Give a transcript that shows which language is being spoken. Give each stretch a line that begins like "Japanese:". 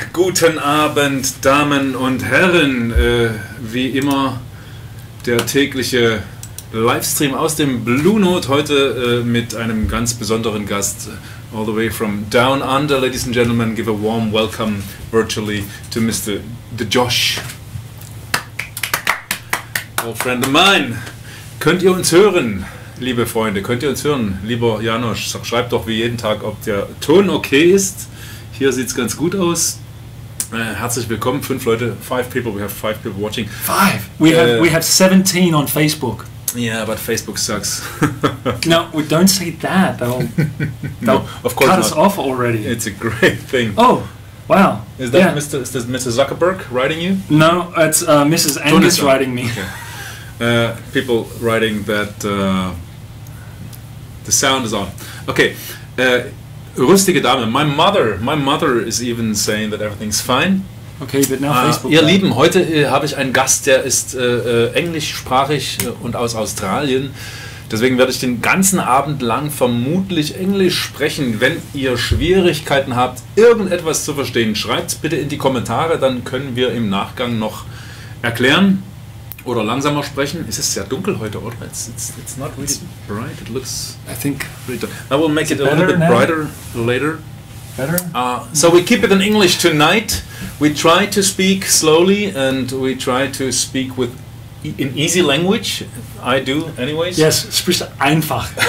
German: Guten Abend, Damen und Herren. Wie immer der tägliche Livestream aus dem Blue Note. Heute mit einem ganz besonderen Gast.
English: All the way from down under, ladies and gentlemen. Give a warm welcome virtually to Mr. The Josh. Old friend of mine.
German: Könnt ihr uns hören, liebe Freunde? Könnt ihr uns hören? Lieber Janosch, schreibt doch wie jeden Tag, ob der Ton okay ist. Hier sieht es ganz gut aus. Herzlich willkommen, 5 Leute,
English: 5 people, we have 5 people watching. 5? We have 17 on Facebook. Yeah, but Facebook sucks. No, we don't say that. They'll of course cut us off already. It's a great thing. Oh, wow. Is that Mr. Zuckerberg writing you? No, it's Mrs. Angus writing me. Okay. People writing that the sound is on. Okay,
German: rüstige Dame.
English: My mother is even saying that everything's fine. Okay, but now Facebook.
German: Ihr Lieben, heute habe ich einen Gast, der ist englischsprachig und aus Australien. Deswegen werde ich den ganzen Abend lang vermutlich Englisch sprechen. Wenn ihr Schwierigkeiten habt, irgendetwas zu verstehen, schreibt es bitte in die Kommentare, dann können wir im Nachgang noch erklären. Oder langsamer sprechen. Es ist sehr dunkel heute, oder?
English: It's not really bright. It looks. I think. I will make it a little bit brighter later. Better. So we keep it in English tonight. We try to speak slowly and we try to speak in easy language. I do, anyways.
German: Yes, sprich einfach.